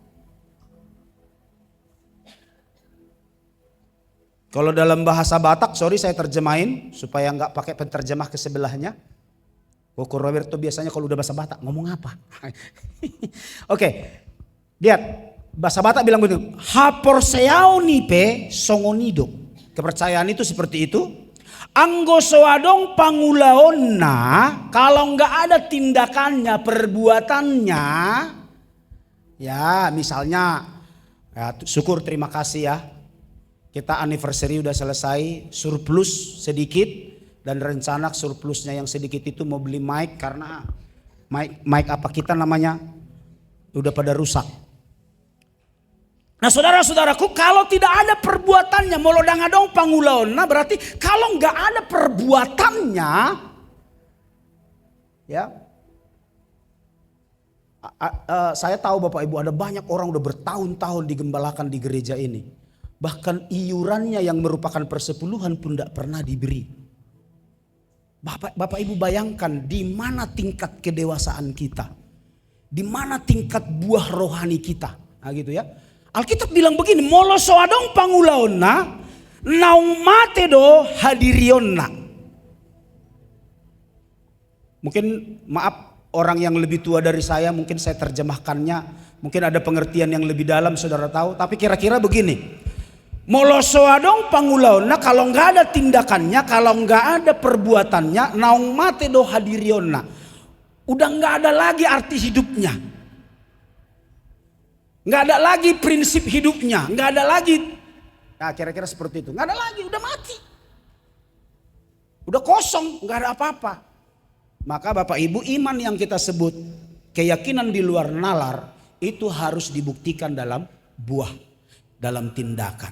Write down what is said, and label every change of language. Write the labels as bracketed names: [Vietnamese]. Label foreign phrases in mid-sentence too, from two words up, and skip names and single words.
[Indonesian] Kalau dalam bahasa Batak, saya terjemahin supaya nggak pakai penterjemah ke sebelahnya. Koko Roberto biasanya kalau udah bahasa Batak ngomong apa? Oke, lihat bahasa Batak bilang begitu. [Batak Toba] Haporseao nipe songonido. [Indonesian] Kepercayaan itu seperti itu. [Batak Toba] Anggo soadong pangulaonna, [Indonesian] kalau nggak ada tindakannya, perbuatannya, ya misalnya, ya, syukur terima kasih ya. Kita anniversary udah selesai, surplus sedikit dan rencana surplusnya yang sedikit itu mau beli mic karena mic apa kita namanya udah pada rusak. Nah saudara-saudaraku, kalau tidak ada perbuatannya, [Batak Toba] molodang-adong pangulaonna, [Indonesian] berarti kalau nggak ada perbuatannya, ya. Saya tahu Bapak Ibu ada banyak orang udah bertahun-tahun digembalakan di gereja ini. Bahkan iurannya yang merupakan persepuluhan pun tidak pernah diberi. Bapak Ibu bayangkan di mana tingkat kedewasaan kita. Di mana tingkat buah rohani kita. Nah gitu ya. Alkitab bilang begini. [Batak Toba] Molo soadong pangulaonna naung matedo hadirionna. [Indonesian] Mungkin maaf orang yang lebih tua dari saya mungkin saya terjemahkannya. Mungkin ada pengertian yang lebih dalam saudara tahu. Tapi kira-kira begini. [Batak Toba] Molosoadong pangulaonna, [Indonesian] kalau nggak ada tindakannya, kalau nggak ada perbuatannya, [Batak Toba] naung mate do hadirionna, [Indonesian] udah nggak ada lagi arti hidupnya, nggak ada lagi prinsip hidupnya, nggak ada lagi, nah kira-kira seperti itu, nggak ada lagi, udah mati, udah kosong, nggak ada apa-apa. Maka Bapak Ibu, iman yang kita sebut keyakinan di luar nalar itu harus dibuktikan dalam buah, dalam tindakan.